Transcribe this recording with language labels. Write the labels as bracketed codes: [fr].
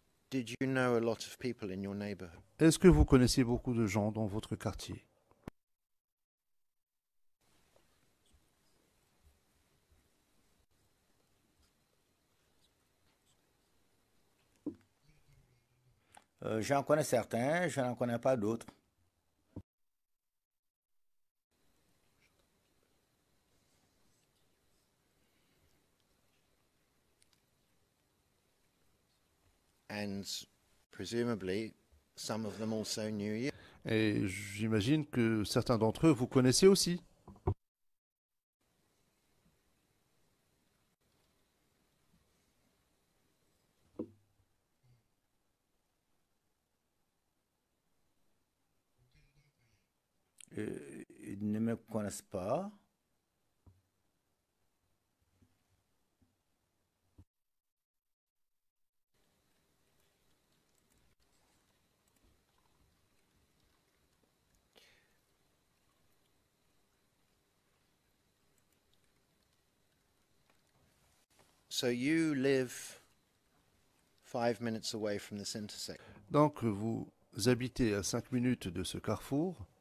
[en] Did you know a lot of people in your neighborhood? [fr] Est-ce que vous connaissiez beaucoup de gens dans votre quartier? J'en connais certains, je n'en connais pas d'autres. [en] And presumably, some of them also knew you. [fr] Et j'imagine que certains d'entre eux vous connaissez aussi. Ils ne me connaissent pas. [en] So you live 5 minutes away from this intersection. [fr] Donc vous habitez à 5 minutes de ce carrefour.